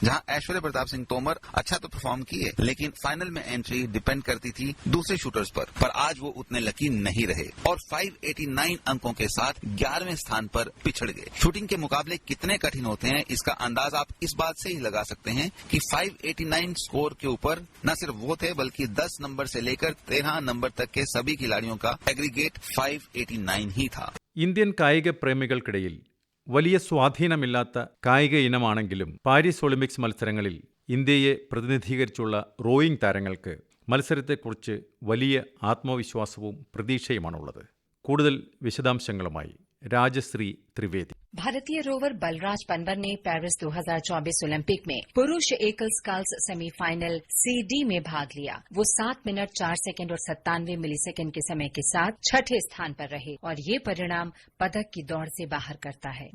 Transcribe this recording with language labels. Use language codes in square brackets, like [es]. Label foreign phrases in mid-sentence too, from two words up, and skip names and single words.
[hi] जहां ऐश्वर्य प्रताप सिंह तोमर अच्छा तो परफॉर्म किए, लेकिन फाइनल में [en] entry depend [hi] करती थी दूसरे शूटर्स पर आज वो उतने लकी नहीं रहे और 589 अंकों के साथ 11वें स्थान पर पिछड़ गए। शूटिंग के मुकाबले कितने कठिन होते हैं, इसका अंदाज आप इस बात से ही लगा सकते हैं कि 589 स्कोर के ऊपर न सिर्फ वो थे, बल्कि 10 नंबर से लेकर 13 नंबर तक के सभी खिलाड़ियों का एग्रीगेट 589 ही था। [ml] ഇന്ത്യൻ കായിക പ്രേമികൾക്കിടയിൽ വലിയ സ്വാധീനമില്ലാത്ത കായിക ഇനമാണെങ്കിലും പാരീസ് ഒളിമ്പിക്സ് മത്സരങ്ങളിൽ ഇന്ത്യയെ പ്രതിനിധീകരിച്ചുള്ള റോയിംഗ് താരങ്ങൾക്ക് മത്സരത്തെക്കുറിച്ച് വലിയ ആത്മവിശ്വാസവും പ്രതീക്ഷയുമാണുള്ളത്. കൂടുതൽ വിശദാംശങ്ങളുമായി രാജശ്രീ त्रिवेदी। [hi] भारतीय रोवर बलराज पनवर ने पेरिस 2024 ओलंपिक में पुरुष एकल [en] sculls semifinal CD [hi] में भाग लिया। वो 7 मिनट 4 सेकंड और 97 मिलीसेकंड के समय के साथ छठे स्थान पर रहे और ये परिणाम पदक की दौड़ से बाहर करता है।